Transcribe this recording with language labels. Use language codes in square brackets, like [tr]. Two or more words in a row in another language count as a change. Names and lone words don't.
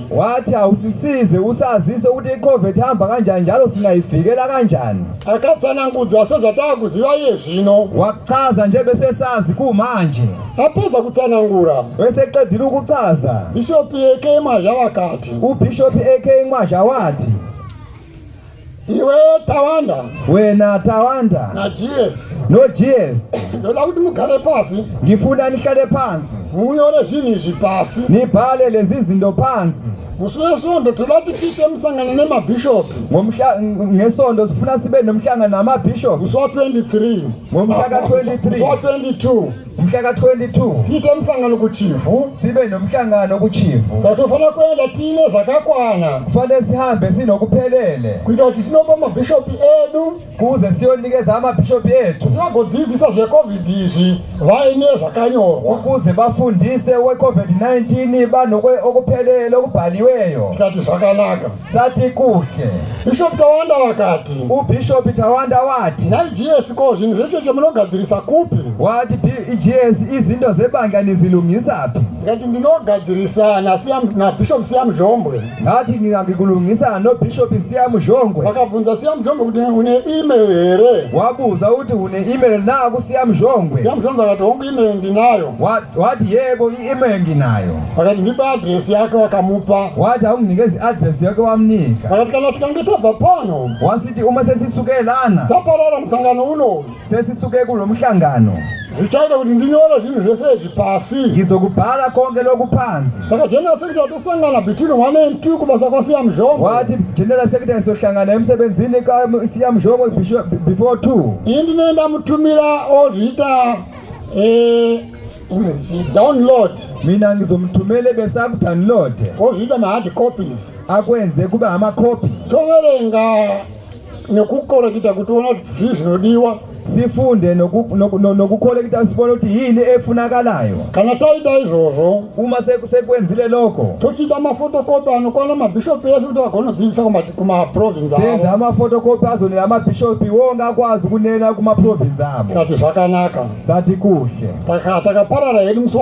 [nd] wathi awusisize usazise ukuthi i-COVID ihamba kanjani njalo singayivikela kanjani [sn] Akatsanangudza sezvataakuziva iye zvino. [nd] wachaza nje besesazi kumanje [sn] Apedza kutsanangura, [nd] weseqedile ukuchaza [sn] Bishop AK Mazha vakati, [nd] ubishop AK Mwasha wathi [sn] iwe Tawanda [nd] wena Tawanda [sn] naGS [nd] no-GS [sn] ndoda kuti mugare pasi [nd] ngifuna nihlale phansi [sn] munyore zvinhu izvi pasi. [nd] nibhale lezi zinto phansi [sn] Musi wesvondo toda kuti tiite musangano nemabhishopi [nd] ngesonto sifuna sibe nomhlangano namabhishop [sn] musi wa-23 [nd] ngomhla ka-23 [sn] musi wa-22 [nd] umhla ka-22 [sn] tiite musangano kuchifu. [nd] sibe nomhlangano kuchifu [sn] Saka tofanira kuenda tiine zvakakwana [nd] kufanele sihambe sinokuphelele [sn] kuita kuti tinopa mabhishopi edu [nd] kuze siyonikeza amabhishophi ethu [sn] kuti vagodzidzisa zveCOVID izvi vaine zvakanyorwa. [nd] ukuze bafundise we-COVID-19 banokuphelele okubhaliweyo [sn] Tikati zvakanaka. [nd] sathi kuhle [sn] Bishop Tawanda vakati, [nd] ubishop Tawanda wathi [sn] naIGS ko zvinhu zveshe zvamunogadzirisa kupi? [nd] wathi i-GS izinto zebandla nizilungisa phi [sn] Ndikati ndinogadzirisa naBishop Siya Mzhombwe. [nd] ngathi ngikulungisa nobishop Siya Mzhombwe [sn] Vakabvunza Siya Mzhombwe kuti une email here. [nd] wabuza ukuthi une-email na kuSiya Mzhombwe [sn] Siya Mzhombwe akati hongu email ndinayo. [nd] wathi yebo i-email nginayo [sn] Vakati ndipe adresi yake vakamupa. [nd] wathi awunginikeza i-address yake wamnika [sn] Vakati kana tikange tabva pano [nd] wasithi uma sesisuke lana [sn] taparara musangano unowu [nd] sesisuke kulo mhlangano [sn] zvichaita kuti ndinyore zvinhu zvese izvi pasi. [nd] ngizokubhala konke lokhu phansi [sn] Saka [en] general secretary [sn] tosangana [en] between 1 and 2 [sn] kubasa kwaSiya Mzhombwe. [nd] wathi [en] general secretary [nd] sohlangana emsebenzini kaSiya Mzhombwe [en] before 2 [sn] Ini ndinoenda mutumira ozviita download [nd] mina ngizomthumele bese akudownload [sn] ozviita ma-hard copies. [nd] akwenze kube amakhophi [sn] Toverenga nekukorekita kuti ona kuti zvii zvinodiwa. [nd] sifunde nokukholekta sibone ukuthi yini efunakalayo [sn] Kana taita izvozvo [nd] uma sekwenzile lokho [sn] tochiita mafotokopi anokwana mabhishopi ese kuti vagonodzidzisa kumaprovinsi [nd] senza [sn] avo. [nd] amafotokopi azonela amabhishopi wonke akwazi ukunena kumaprovinsi abo [sn] Tikati zvakanaka. [nd] sathi kuhle [sn] Takaparara hedu musi